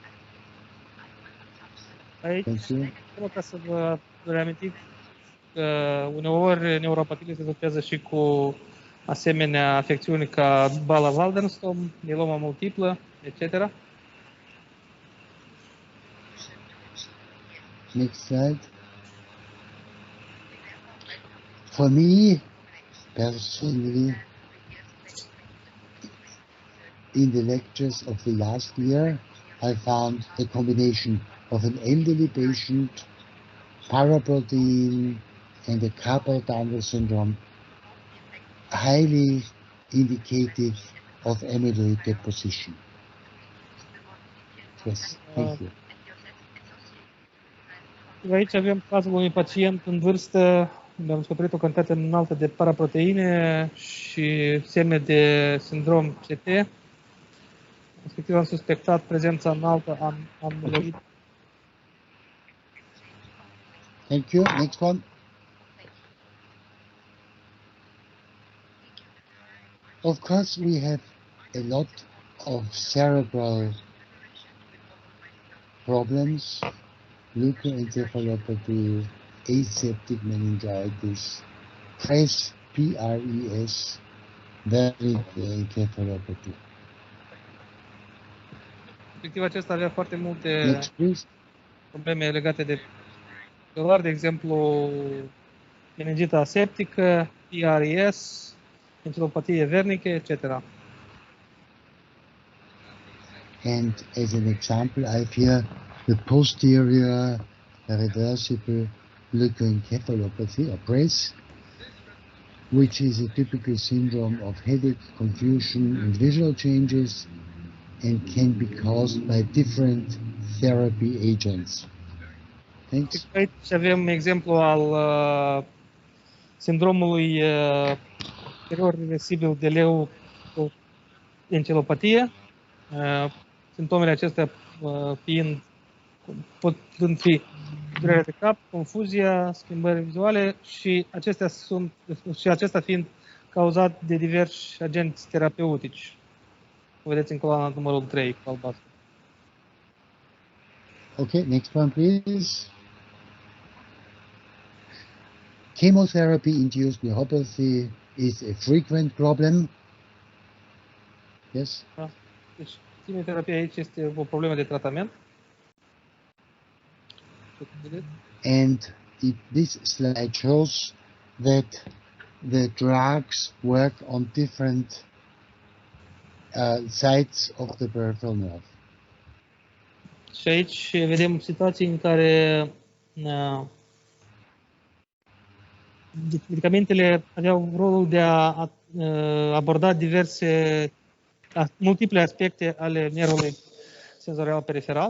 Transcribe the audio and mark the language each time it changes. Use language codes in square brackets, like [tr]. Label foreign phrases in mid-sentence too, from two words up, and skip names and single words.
[ro] Aici, [en] Thank you. [ro] ca să vă reamintiți că uneori neuropatiile se asociază și cu asemenea afecțiuni ca boala Waldenström, mieloma multiplă, etc. [en] Next slide. For me, personally, in the lectures of the last year, I found the combination of an elderly patient, paraprotein, and a carpal tunnel syndrome highly indicative of amyloid deposition. Yes, thank you. [ro] Aici avem cazul unui pacient în vârstă, unde am descoperit o cantitate înaltă de paraproteine și semne de sindrom CT. Respectiv am suspectat prezența înaltă a amiloid. [en] Thank you. Next one. Of course, we have a lot of cerebral problems, leukoencephalopathy, aseptic meningitis, PRES, variant encephalopathy. [ro] Respectiv acesta avea foarte multe [en] Next, please. [ro] probleme legate de doar, de exemplu, meningita aseptică, PRES, encephalopatie vernică, etc. [en] And as an example, I have here the posterior reversible leukoencephalopathy, or PRES, which is a typical syndrome of headache, confusion, and visual changes, and can be caused by different therapy agents. Thanks. [ro] Aici avem exemplu al sindromului superior reversibil de leukoencephalopatie. Simptomele acestea putând fi durerea de cap, confuzia, schimbări vizuale și acesta fiind cauzat de diversi agenți terapeutici. O vedeți în coloana numărul 3 cu albastru. [en] Okay, next one, please. Chemotherapy-induced neuropathy is a frequent problem. Yes? [ro] Da? Deci, chimioterapia aici este o problemă de tratament. [en] And this slide shows that the drugs work on different sides of the peripheral nerve. [ro] Și aici vedem situații în care medicamentele aveau rolul de a aborda multiple aspecte ale nervului senzorial periferal.